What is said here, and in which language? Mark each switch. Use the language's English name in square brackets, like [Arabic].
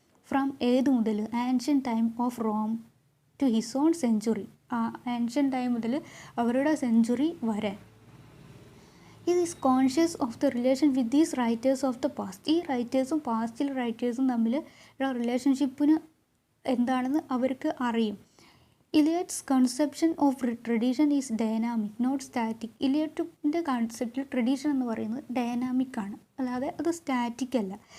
[English] from [Malayalam] ഏത് മുതൽ, [English] Ancient time of Rome to his own century. [Malayalam] ആ ആൻഷ്യൻ ടൈം മുതൽ അവരുടെ സെഞ്ചുറി വരെ. [English] He is conscious of the relation with these writers of the past. [Malayalam] ഈ റൈറ്റേഴ്സും പാസ്റ്റിലെ റൈറ്റേഴ്സും തമ്മിൽ റിലേഷൻഷിപ്പിന് എന്താണെന്ന് അവർക്ക് അറിയും. [English] Eliot's conception of tradition is dynamic not static. [Malayalam] ഇലിയറ്റിൻ്റെ കൺസെപ്റ്റിൽ tradition എന്ന് പറയുന്നത് ഡൈനാമിക് ആണ്, അല്ലാതെ അത് സ്റ്റാറ്റിക് അല്ല.